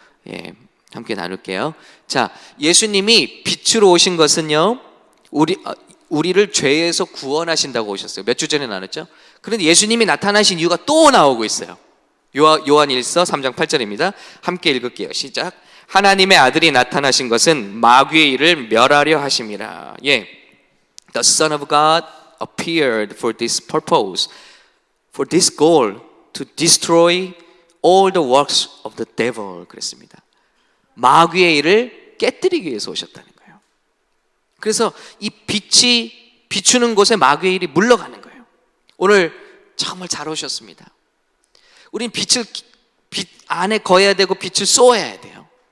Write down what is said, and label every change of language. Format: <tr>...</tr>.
<ko>예, 함께 나눌게요. 자, 예수님이 빛으로 오신 것은요, 우리를 죄에서 구원하신다고 오셨어요. 몇 주 전에 나눴죠? 그런데 예수님이 나타나신 이유가 또 나오고 있어요. 요한 1서 3장 8절입니다. 함께 읽을게요. 시작. 하나님의 아들이 나타나신 것은 마귀의 일을 멸하려 하심이라.</ko> <en>예, The Son of God appeared for this purpose, for this goal, to destroy all the works of the devil.</en> <ko>그랬습니다. 마귀의 일을 깨뜨리기 위해서 오셨다는 거예요. 그래서 이 빛이 비추는 곳에 마귀의 일이 물러가는 거예요. 오늘 정말 잘 오셨습니다. 우린 빛 안에 거해야 되고 빛을 쏘아야 돼요.</ko>